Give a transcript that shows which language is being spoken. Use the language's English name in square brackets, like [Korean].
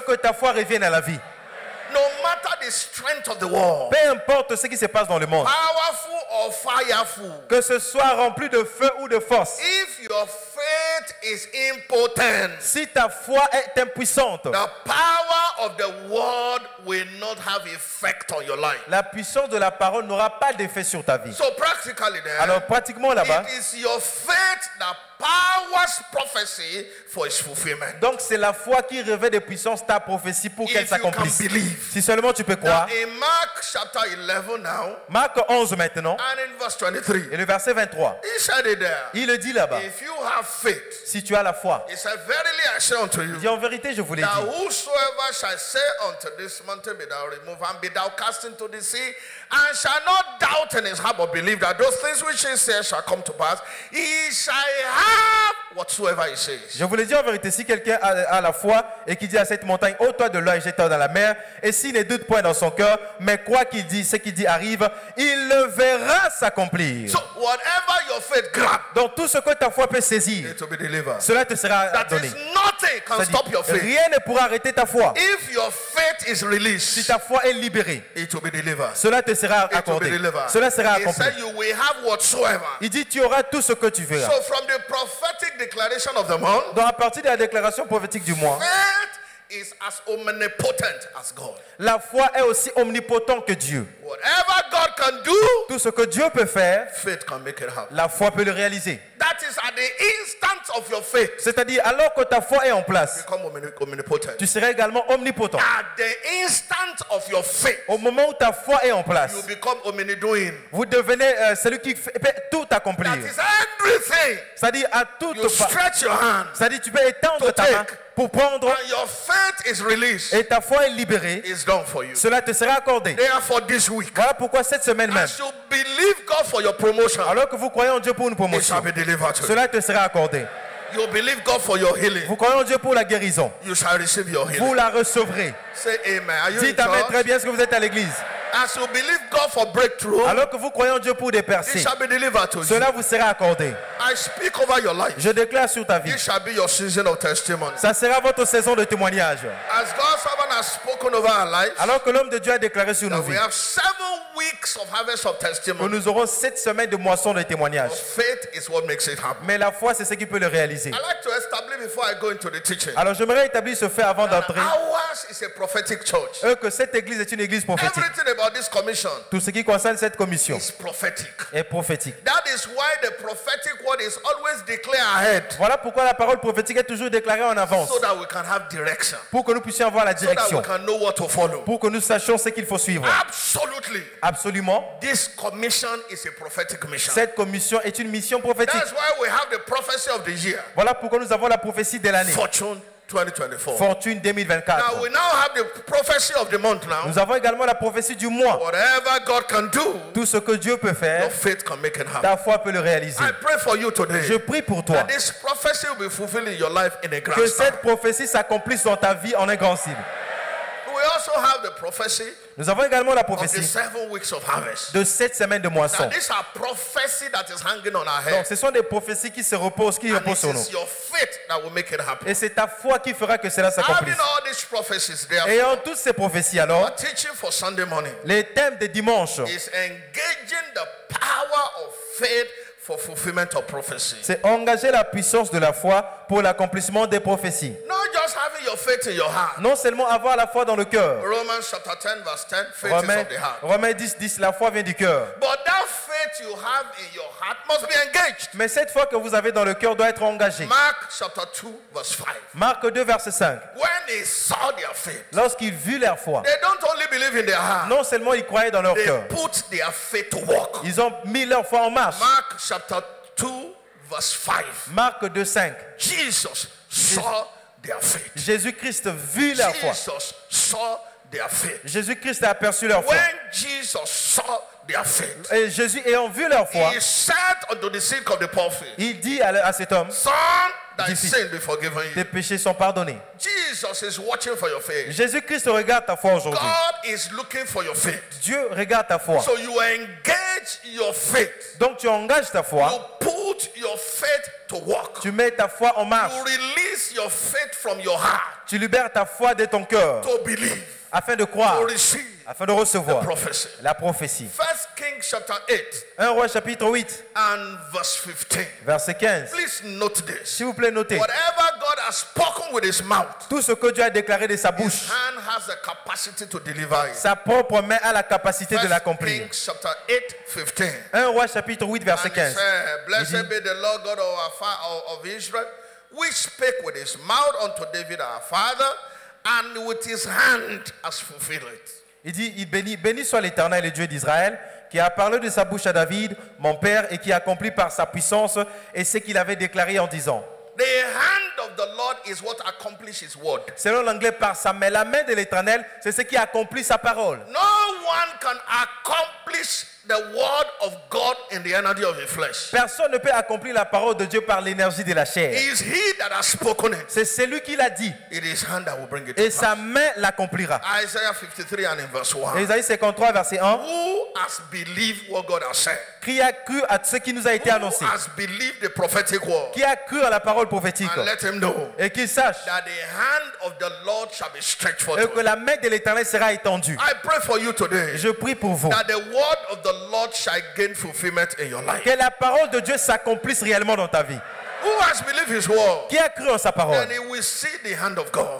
[French] est que ta foi revienne à la vie. [English] No matter the strength of the world, [French] Peu importe ce qui se passe dans le monde, [English] powerful or fireful, [French] que ce soit rempli de feu ou de force, [English] if your faith is impotent, [French] si ta foi est impuissante, [English] the power of the word will not have effect on your life. [French] la puissance de la parole n'aura pas d'effet sur ta vie. [English] So practically then, [French] Alors pratiquement là-bas, [English] it is your faith that powers prophecy for its fulfillment. [French] donc c'est la foi qui revêt de puissance ta prophétie pour qu'elle [English] If you can [French] s'accomplisse. [English] believe. [French] Si seulement tu peux [English] Now [French] croire. [English] in Mark chapter 11 now, [French] Marc 11 maintenant, [English] and in verse 23, [French] et le verset 23, [English] he said it there. [French] il le dit là-bas. [English] If you have faith, [French] Si tu as la foi, [English] he said, verily I say unto you, [French] il dit en vérité, je vous l'ai [English] that [French] dit. [English] whosoever shall say unto this mountain, be thou removed, and be thou cast into the sea, and shall not doubt in his heart, but believe that those things which he says shall come to pass, he shall have whatsoever he says. [French] Je vous l'ai dit en vérité, si quelqu'un a la foi et qui dit à cette montagne, ôte-toi de là et jette-toi dans la mer, et s'il ne doute point dans son cœur, mais quoi qu'il dit, ce qu'il dit arrive, il le verra s'accomplir. [English] So whatever your faith grab, [French] Donc tout ce que ta foi peut saisir, [English] it will be delivered. [French] cela te sera [English] That [French] donné. [English] is nothing can [French] C'est-à-dire, [English] stop your faith. [French] rien ne pourra arrêter ta foi. [English] If your faith is [French] Si [English] released, [French] ta foi est libérée, [English] it will be delivered. [French] cela te sera [English] It will be [French] accordé. [English] delivered. [French] Cela sera [English] He [French] accompli. [English] said you will have whatsoever. [French] Il dit, tu auras tout ce que tu verras. [English] So from the prophetic declaration of the month, [French] Donc à partir de la déclaration prophétique du mois, [English] faith is as omnipotent as God. [French] la foi est aussi omnipotent que Dieu. [English] Whatever God can do, [French] Tout ce que Dieu peut faire, [English] faith can make it happen. [French] la foi peut le réaliser. [English] That is at the instant of your faith. [French] C'est-à-dire, alors que ta foi est en place, [English] Become omnipotent. [French] tu seras également omnipotent. [English] At the instant of your faith, [French] Au moment où ta foi est en place, [English] you become omnidoing. [French] vous devenez celui qui peut tout accomplir. [English] That is everything. [French] C'est-à-dire, à toute [English] You stretch your hand, [French] c'est-à-dire, tu peux étendre [English] to [French] ta main [English] take. [French] pour prendre [English] and your faith is released. [French] et ta foi est libérée. [English] It's done for you. [French] Cela te sera accordé. [English] Therefore, this week, [French] Voilà pourquoi cette semaine même, [English] as you believe God for your promotion, [French] alors que vous croyez en Dieu pour une [English] it shall [French] promotion, [English] be delivered to you. [French] cela te sera accordé. [English] You believe God for your healing, [French] Vous croyez en Dieu pour la guérison, [English] you shall receive your [French] vous [English] healing. [French] la recevrez. [English] Say amen. Are you in [French] Dites amen [English] church? [French] très bien, est-ce que vous êtes à l'église? [English] As you believe God for breakthrough, [French] Alors que vous croyez en Dieu pour des [English] it [French] percées, [English] shall be delivered to you. [French] cela vous sera accordé. [English] I speak over your life. [French] Je déclare sur ta vie, [English] It shall be your season of testimony. [French] ça sera votre saison de témoignage. [English] As God's servant has spoken over our lives, [French] Alors que l'homme de Dieu a déclaré sur nos [English] we [French] vies [English] have 7 weeks of harvest of [French] que [English] testimony. [French] nous aurons 7 semaines de moisson de témoignages. [English] Faith is what makes it happen. [French] Mais la foi, c'est ce qui peut le réaliser. [English] I like to establish before I go into the teaching. [French] Alors j'aimerais établir ce fait avant d'entrer, [English] Ours is a prophetic church. [French] que cette église est une église prophétique. [English] Everything about this commission [French] Tout ce qui concerne cette commission [English] is prophetic. [French] est prophétique. [English] That is why the prophetic word is always declared ahead, [French] Voilà pourquoi la parole prophétique est toujours déclarée en avance, [English] so that we can have direction, [French] pour que nous puissions avoir la [English] so that we [French] direction, [English] can know what to follow. [French] pour que nous sachions ce qu'il faut suivre. [English] Absolutely. [French] Absolument. [English] This commission is a prophetic mission. [French] Cette commission est une mission prophétique. [English] That's why we have the prophecy of the year. [French] Voilà pourquoi nous avons la prophétie de l'année. [English] Fortune 2024. [French] Fortune 2024. [English] Now we now have the prophecy of the month now. [French] Nous avons également la prophétie du mois. [English] Whatever God can do, [French] Tout ce que Dieu peut [English] your [French] faire, [English] faith can make it happen. [French] ta foi peut le réaliser. [English] I pray for you today. [French] Je prie pour toi [English] That this prophecy will be fulfilled in your life in a grand [French] que [English] style. [French] cette prophétie s'accomplisse dans ta vie en un grand style. [English] We also have the prophecy [French] Nous avons également la [English] of the [French] prophétie [English] 7 weeks of harvest. [French] de 7 semaines de [English] Now [French] moisson. [English] these are prophecy that is hanging on our [French] Donc [English] head. [French] ce sont des prophéties qui se reposent, qui [English] And [French] reposent [English] it [French] sur nous. [English] is your faith that will make it happen. [French] Et c'est ta foi qui fera que cela [English] Having [French] s'accomplisse. [English] all these prophecies there, [French] Ayant toutes ces prophéties [English] our [French] alors, [English] teaching for Sunday morning [French] les thèmes de dimanche, [English] is engaging the power of faith for fulfillment of prophecy. [French] c'est engager la puissance de la foi pour l'accomplissement des prophéties. [English] Not just having your faith in your heart. [French] Non seulement avoir la foi dans le cœur. [English] Romans chapter 10 verse 10, faith is of the heart. [French] Romains 10, 10, la foi vient du cœur. [English] But that faith you have in your heart must be engaged. [French] Mais cette foi que vous avez dans le cœur doit être engagée. [English] Mark chapter 2 verse 5. [French] Marc 2, verset 5. [English] When they saw their faith, [French] Lorsqu'ils vurent leur foi, [English] they don't only believe in their heart, [French] non seulement ils croyaient dans leur [English] they [French] cœur, [English] put their faith to work. [French] ils ont mis leur foi en marche. [English] Mark chapter 2 verse 5. [French] Marc 2:5. [English] Jesus saw their faith. [French] Jésus-Christ vit leur foi. [English] Jesus saw their faith. [French] Jésus-Christ a aperçu leur foi. [English] When Jesus saw their faith, [French] Et Jésus ayant vu leur foi, [English] he said unto the sick of the palsy, [French] il dit à cet homme, [English] son, thy sin be forgiven you. [French] tes péchés sont pardonnés. [English] Jesus is watching for your faith. [French] Jésus-Christ regarde ta foi aujourd'hui. [English] God is looking for your faith. [French] Dieu regarde ta foi. [English] So you engage your faith. [French] Donc tu engages ta foi. [English] You put your faith to work. [French] Tu mets ta foi en marche. [English] You release your faith from your heart. [French] Tu libères ta foi de ton cœur. [English] To believe. [French] Afin de croire. [English] To receive. [French] Afin de recevoir [English] the prophecy. [French] la prophétie. [English] 1 Kings chapter 8. [French] 1 Roi chapitre 8. [English] And verse 15. [French] Verset 15. [English] Please note this. [French] S'il vous plaît, notez. [English] Whatever God has spoken with his mouth, [French] tout ce que Dieu a déclaré de sa bouche, [English] his hand has the capacity to deliver it. [French] Sa propre main a la capacité de l'accomplir. [English] 1 Kings chapter 8, 15. [French] 1 Roi chapitre 8 verset 15. [English] Blessed be the Lord God of Israel, which spake with his mouth unto David our father, and with his hand has fulfilled it. [French] Il dit, béni soit l'Éternel, le Dieu d'Israël, qui a parlé de sa bouche à David, mon père, et qui accomplit par sa puissance et ce qu'il avait déclaré en disant. [English] The hand of the Lord is what accomplishes his word. [French] Selon l'anglais, par sa main, la main de l'Éternel, c'est ce qui accomplit sa parole. [English] No one can accomplish the word of God in the energy of the flesh. [French] Personne ne peut accomplir la parole de Dieu par l'énergie de la chair. [English] It is he that has spoken it. [French] C'est celui qui l'a dit. [English] It is hand that will bring it [French] et [English] to [French] sa [English] pass. [French] main l'accomplira. [English] Isaiah 53 and in verse 1. [French] Isaïe 53 verset 1. [English] Who has believed what God has said? [French] Qui a cru à ce qui nous a été annoncé? [English] Who has believed the prophetic word? [French] Qui a cru à la parole prophétique? [English] And let him know [French] et qu'il sache [English] that the hand of the Lord shall be stretched forth. [French] Et que la main de l'Éternel sera étendue. [English] I pray for you today. [French] Je prie pour vous. [English] That the word of the Lord shall gain fulfillment in your life. [French] Que la parole de Dieu s'accomplisse réellement dans ta vie. [English] Who has believed his word? [French] Qui a cru en sa parole? [English] Then he will see the hand of God.